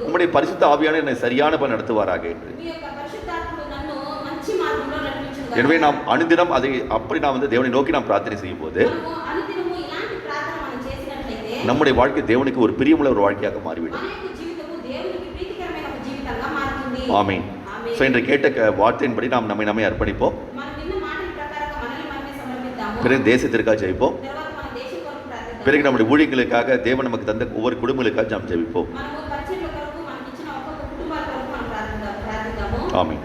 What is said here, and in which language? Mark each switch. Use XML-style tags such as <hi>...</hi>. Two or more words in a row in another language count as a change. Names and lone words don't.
<ta>உம்முடைய பரிசுத்த ஆவியான என்னை சரியான பலன் நடத்துவாராக என்று.</ta> <te>మీ యొక్క పరిశుద్ధాత్ముడు నన్ను మంచి మార్గంలో నడిపించును.</te> <ta>எனவே நாம் அனுதினம் அதை அப்படி நாம் தேவனை நோக்கி நாம் பிரார்த்தனை செய்யும் போது</ta> <te>మనము అనుదినము ఇలాంటి ప్రార్థన మనం చేసినట్లయితే</te> <ta>நம்முடைய வாழ்க்கை தேவனுக்கு ஒரு பிரியமுள்ள ஒரு வாழ்க்கையாக மாறிவிடும்.</ta> <te>మన యొక్క జీవితము దేవునికి ప్రీతికరమైన ఒక జీవితంగా మారుతుంది.</te> <ta>ஆமென்.</ta> <te>ఆమేన్.</te> <ta>ஸோ இன்று கேட்ட வார்த்தையின்படி நாம் நம்மை அர்ப்பணிப்போம்.</ta> <te>మనం విన్న మాటల ప్రకారంగా మనల్ని మనమే సమర్పిద్దాము.</te> <ta>பிறகு தேசத்திற்காக ஜெயிப்போம்.</ta> <te>తర్వాత మన దేశం కొరకు ప్రార్థిద్దాము.</te> <ta>பிறகு நம்முடைய ஊழியர்களுக்காக தேவன் நமக்கு தந்த ஒவ்வொரு குடும்பங்களுக்காக நாம் ஜெபிப்போம்.</ta> <te>మనము పరిచర్య కొరకు మనకి ఇచ్చిన ఒక్కొక్క కుటుంబాల కొరకు మనం ప్రార్థిద్దాము.</te> <ta>ஆமென்.</ta>